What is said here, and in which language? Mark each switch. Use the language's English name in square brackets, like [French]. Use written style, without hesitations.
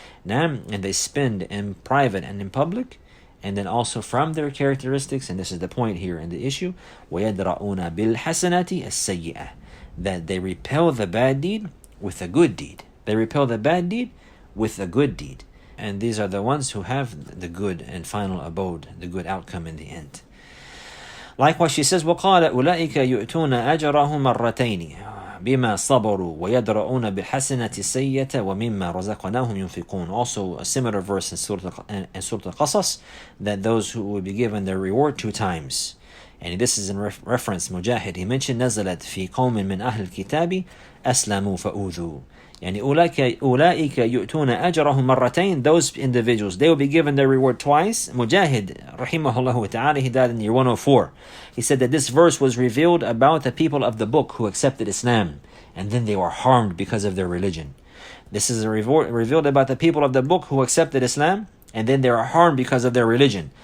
[English] And they spend in private and in public. And then also from their characteristics, and this is the point here in the issue, [Arabic] وَيَدْرَؤُونَ بِالْحَسَنَةِ السَّيِّئَةِ, [English] that they repel the bad deed with a good deed. They repel the bad deed with a good deed. And these are the ones who have the good and final abode, the good outcome in the end. Likewise, she says, [Arabic] وَقَالَ أُولَٰئِكَ يُؤْتُونَ أَجْرَهُمْ مَرَّتَيْنِ بما صبروا ويدرؤون بالحسنة السيئة ومما رزقناهم ينفقون. [English] Also a similar verse in Surah Al-Qasas, that those who will be given their reward 2 times. And this is in reference, Mujahid, he mentioned [Arabic] نزلت في قوم من أهل الكتاب أسلموا فأوذوا. يعني أولئك يؤتون أجرهم مرتين. [English] Those individuals, they will be given their reward twice. Mujahid, rahimahullah ta'ala, he died in year 104. He said that this verse was revealed about the people of the book who accepted Islam, and then they were harmed because of their religion. This is revealed about the people of the book who accepted Islam, and then they were harmed because of their religion.